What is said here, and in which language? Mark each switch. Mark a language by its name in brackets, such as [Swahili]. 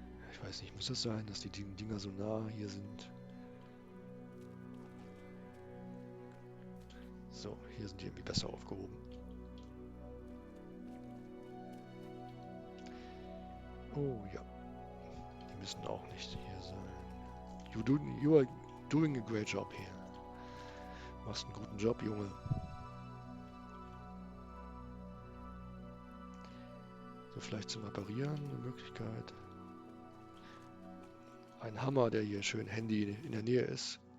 [German] Ich weiß nicht, muss das sein, dass die Dinger so nah hier sind? So, hier sind die irgendwie besser aufgehoben. Oh ja. Die müssen auch nicht hier sein. [English] You are doing a great job here. [German] Machst einen guten Job, Junge. So, vielleicht zum Reparieren eine Möglichkeit. Ein Hammer, der hier schön Handy in der Nähe ist.